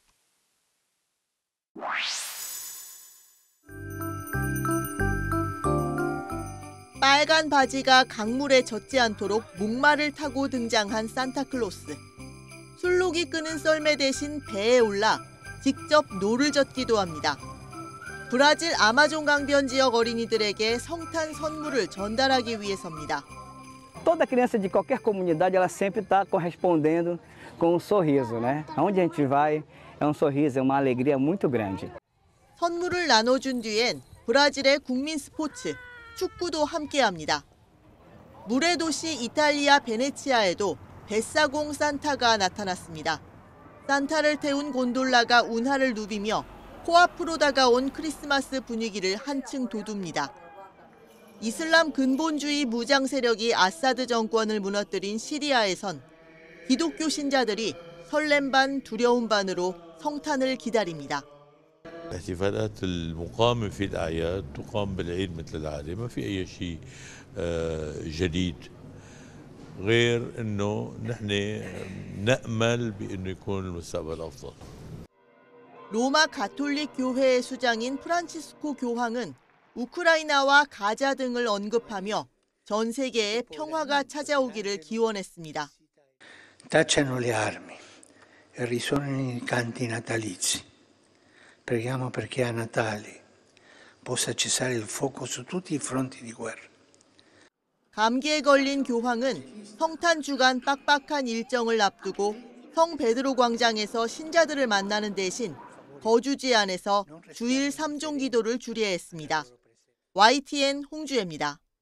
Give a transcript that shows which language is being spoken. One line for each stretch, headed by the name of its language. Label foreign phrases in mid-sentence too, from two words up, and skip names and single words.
Korean: 빨간 바지가 강물에 젖지 않도록 목마를 타고 등장한 산타클로스. 술록이 끄는 썰매 대신 배에 올라 직접 노를 젓기도 합니다. 브라질 아마존 강변 지역 어린이들에게 성탄 선물을 전달하기 위해서입니다.
Portuguese: Toda criança de qualquer comunidade, ela sempre está correspondendo com um sorriso, né? Aonde a gente vai, é um sorriso, é uma alegria muito grande.
Korean: 선물을 나눠준 뒤엔 브라질의 국민 스포츠, 축구도 함께합니다. 물의 도시 이탈리아 베네치아에도 뱃사공 산타가 나타났습니다. 산타를 태운 곤돌라가 운하를 누비며 코앞으로 다가온 크리스마스 분위기를 한층 돋웁니다. 이슬람 근본주의 무장 세력이 아사드 정권을 무너뜨린 시리아에선 기독교 신자들이 설렘 반 두려움 반으로 성탄을 기다립니다.
Arabic: الاحتفالات المقامة في الأعياد تقام بالعيد مثل العادة ما في أي شيء جديد غير إنه نحن نأمل بإنه يكون المستقبل أفضل.
Korean: 로마 가톨릭 교회의 수장인 프란치스코 교황은 우크라이나와 가자 등을 언급하며 전 세계에 평화가 찾아오기를 기원했습니다.
Italian: Tacciano le armi e risuonano i canti natalizi. Preghiamo perché a Natale possa cessare il fuoco su tutti i fronti di guerra.
Korean: 감기에 걸린 교황은 성탄 주간 빡빡한 일정을 앞두고 성 베드로 광장에서 신자들을 만나는 대신 거주지 안에서 주일 3종 기도를 주례했습니다. YTN 홍주혜입니다.